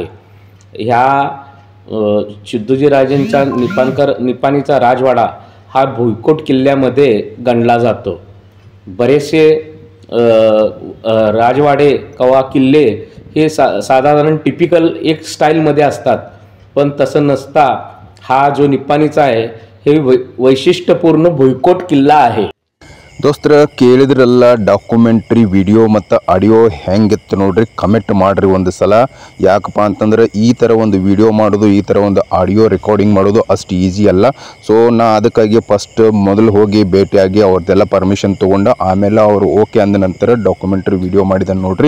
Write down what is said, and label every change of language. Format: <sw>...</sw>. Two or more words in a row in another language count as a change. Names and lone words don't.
<mr>ह्या सिद्धोजीराजेंचा निपाणीचा राजवाडा हा भुईकोट किल्ल्यामध्ये गणला जातो. बरेचसे राजवाडे किंवा किल्ले हे साधारण टिपिकल एक स्टाईलमध्ये असतात, पण तसं नसता हा जो निपाणीचा आहे हे वैशिष्ट्यपूर्ण भुईकोट किल्ला आहे.</mr> <kn>ದೋಸ್ತರ ಕೇಳಿದ್ರಲ್ಲ</kn> <en>documentary video</en> <kn>ಮತ್ತು ಆಡಿಯೋ ಹೆಂಗಿತ್ತು ನೋಡ್ರಿ, ಕಮೆಂಟ್ ಮಾಡಿರಿ ಒಂದು ಸಲ. ಯಾಕಪ್ಪ ಅಂತಂದ್ರೆ ಈ ಥರ ಒಂದು ವಿಡಿಯೋ ಮಾಡೋದು, ಈ ಥರ ಒಂದು</kn> <en>audio recording</en> <kn>ಮಾಡೋದು ಅಷ್ಟು ಈಸಿ ಅಲ್ಲ. ಸೊ ನಾ ಅದಕ್ಕಾಗಿ ಫಸ್ಟ್ ಮೊದಲು ಹೋಗಿ ಭೇಟಿಯಾಗಿ ಅವ್ರದ್ದೆಲ್ಲ ಪರ್ಮಿಷನ್ ತೊಗೊಂಡು ಆಮೇಲೆ ಅವರು ಓಕೆ ಅಂದ ನಂತರ</kn> <en>documentary video</en> <kn>ಮಾಡಿದ್ದಾನೆ ನೋಡ್ರಿ.</kn>